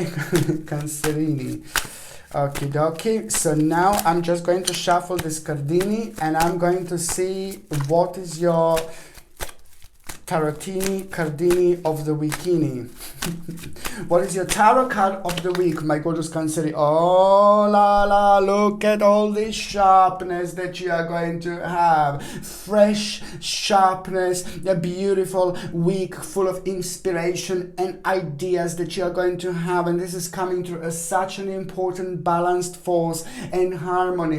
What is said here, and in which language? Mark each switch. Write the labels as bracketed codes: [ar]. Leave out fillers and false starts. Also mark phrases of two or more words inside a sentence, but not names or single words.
[en] Cancerini. Okie dokie. So now I'm just going to shuffle this cardini, and I'm going to see what is your Tarotini Cardini of the Weekini. What is your tarot card of the week, my gorgeous Canceri? Oh la la, look at all this sharpness that you are going to have. Fresh sharpness, a beautiful week full of inspiration and ideas that you are going to have. And this is coming through as such an important balanced force and harmony.